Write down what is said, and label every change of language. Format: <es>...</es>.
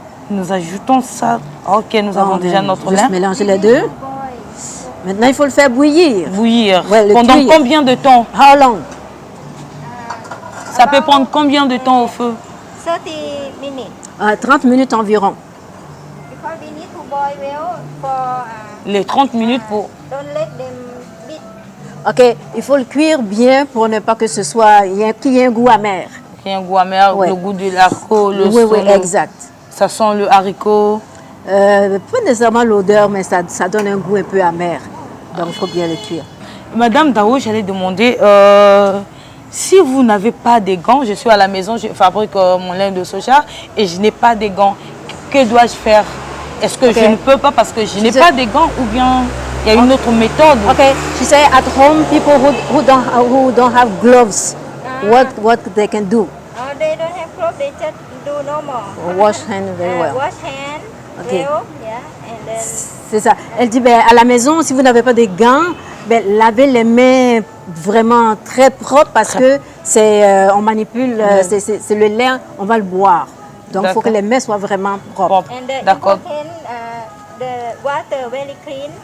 <fr>Nous ajoutons ça. OK, nous avons déjà notre lait. Juste mélanger les deux. Maintenant, il faut le faire bouillir. Bouillir. Ouais, pendant combien de temps?</fr> <en>How long?</en> <fr>Ça peut prendre combien de temps au feu? 30 minutes. 30 minutes environ.</fr> <en>Because we need to boil well for,</en> <fr>les 30 minutes pour...</fr> <en>Don't let them beat.</en> <fr>OK, il faut le cuire bien pour ne pas que ce soit... qu'il y ait un goût amer. Qu'il y ait un goût amer, le goût de l'haricot, Oui, exact. Ça sent le haricot. Pas nécessairement l'odeur, mais ça donne un goût un peu amer. Donc, il faut bien le cuire. Madame Dao, j'allais demander, si vous n'avez pas des gants, je suis à la maison, je fabrique mon lait de soja et je n'ai pas des gants. Que dois-je faire? Est-ce que je ne peux pas parce que je n'ai pas des gants ou bien il y a une autre méthode? OK.</fr> <en>She said at home, people who don't have gloves, what they can do? They don't have gloves, they just do normal. Wash hand very well. Wash hand well, yeah, and then...</en> <fr>C'est ça. Elle dit, à la maison, si vous n'avez pas de gants, lavez les mains vraiment très propres parce que on manipule, c'est le lait, on va le boire. Donc, il faut que les mains soient vraiment propres. D'accord.</fr> <en>The water very clean</en>